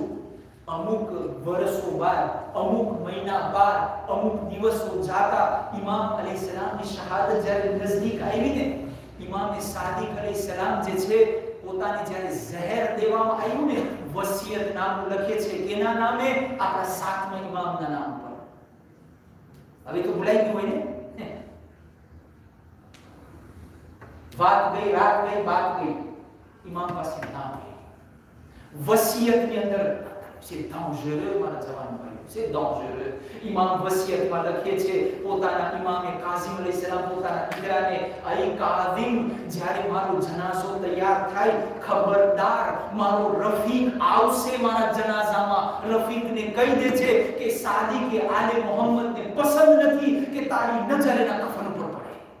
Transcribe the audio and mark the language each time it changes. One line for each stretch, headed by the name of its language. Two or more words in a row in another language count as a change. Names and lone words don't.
Gujarati: અમુક વર્ષો બાદ, અમુક મહિના બાદ, અમુક દિવસો જાતા ઇમામ અલીસલામની શહાદત જ્યારે નજદીક આવી ને, ઇમામ સાદિક અલીસલામ જે છે, પોતાને જ્યારે ઝહેર દેવામાં આવ્યું ને, વસિયત નામ લખે છે એના નામે, આપણા સાતમા ઇમામના નામ પર. હવે તો ભૂલાઈ ગયું હોય ને. વાત ગઈ, રાત ગઈ, બાત ગઈ, ઇમામ પાસે નામ. વસિયતની અંદર
French: c'est dangereux
Gujarati: મારા જવાન ભાઈઓ,
French: c'est dangereux.
Gujarati: ઇમામ વસિયતમાં લખે છે પોતાના ઇમામે કાઝિમ અલૈહિસ્સલામ પોતાના દીકરાને અઈ કાઝિમ જ્યારે મારો જનાઝો તૈયાર થાય ખબરદાર મારો રફીક આવશે મારા જનાઝામાં, રફીકને કહી દે છે કે સાદી કે આલે મોહમ્મદને પસંદ નથી કે તારી નજર એના કફન પર પડે.